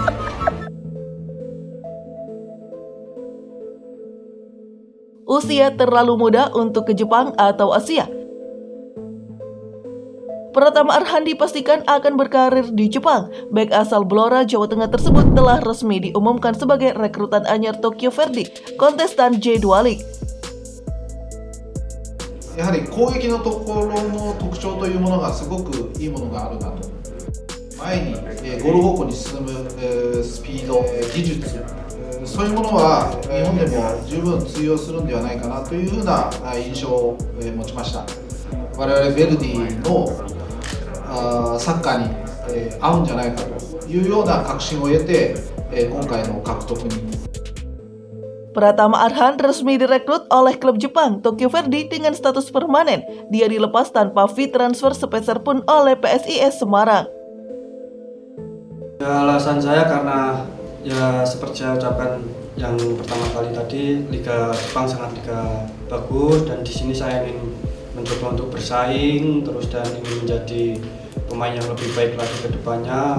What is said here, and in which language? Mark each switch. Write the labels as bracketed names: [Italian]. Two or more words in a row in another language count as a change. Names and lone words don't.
[Indonesian] Usia terlalu muda untuk ke Jepang atau Asia. Pratama Arhan dipastikan akan berkarir di Jepang. Bek asal Blora, Jawa Tengah tersebut telah resmi diumumkan sebagai rekrutan anyar Tokyo Verdy, kontestan J2 League. [Japanese] やはり攻撃のところの特徴というものがすごくいいものがあるなと。前にゴール方向に進むスピード、技術、そういうものは日本でも十分通用するんではないかなというふうな印象を持ちました。我々ヴェルディのサッカーに合うんじゃないかというような確信を得て今回の獲得に。 [Indonesian] Pratama Arhan resmi direkrut oleh klub Jepang Tokyo Verdy dengan status permanen. Dia dilepas tanpa fee transfer sepeser pun oleh PSIS Semarang. Ya, alasan saya karena ya seperti saya ucapkan yang pertama kali tadi, Liga Jepang sangat bagus dan di sini saya ingin mencoba untuk bersaing terus dan ingin menjadi pemain yang lebih baik lagi ke depannya.